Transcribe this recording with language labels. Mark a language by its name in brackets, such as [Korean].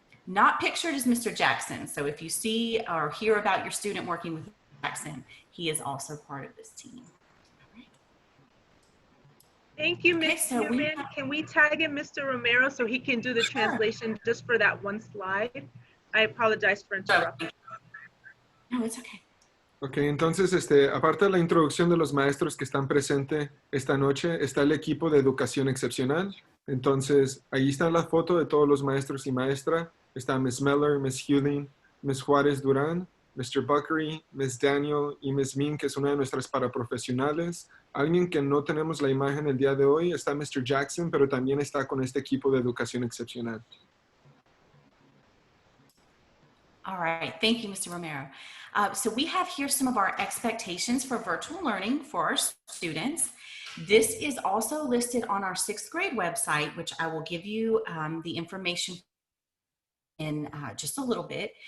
[English] Not pictured is Mr. Jackson. So if you see or hear about your student working with Jackson, he is also part of this team. Thank you, Ms. Newman. Can we tag in Mr. Romero so he can do the translation just for that one slide? I apologize for interrupting. No, it's okay. [Spanish] Ok, entonces, aparte de la introducción de los maestros que están presentes esta noche, está el equipo de educación excepcional. Entonces, ahí está la foto de todos los maestros y maestra. Está Miss Meller, Miss Hewling, Miss Juárez Durán, Mr. Buckery, Miss Daniel y Miss Mean, que es una de nuestras paraprofesionales. Alguien que no tenemos la imagen el día de hoy está Mr. Jackson, pero también está con este equipo de educación excepcional. [English] All right, thank you, Mr. Romero. So we have here some of our expectations for virtual learning for our students. This is also listed on our 6th grade website, which I will give you the information in just a little bit.